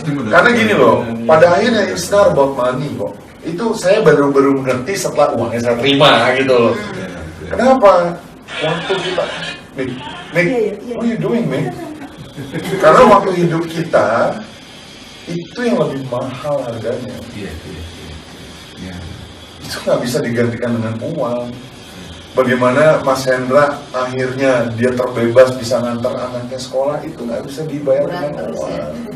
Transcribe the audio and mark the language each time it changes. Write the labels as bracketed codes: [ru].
[id] Karena gini loh, pada akhirnya [en] it's not about money [id] kok. Itu saya baru mengerti setelah uangnya saya terima gitu loh. Kenapa? Waktu kita, [en] Nick, what are you doing, Nick? [id] Karena waktu hidup kita itu yang lebih mahal harganya. Itu nggak bisa digantikan dengan uang. Bagaimana Mas Hendra akhirnya dia terbebas bisa ngantar anaknya sekolah, itu nggak bisa dibayar dengan uang.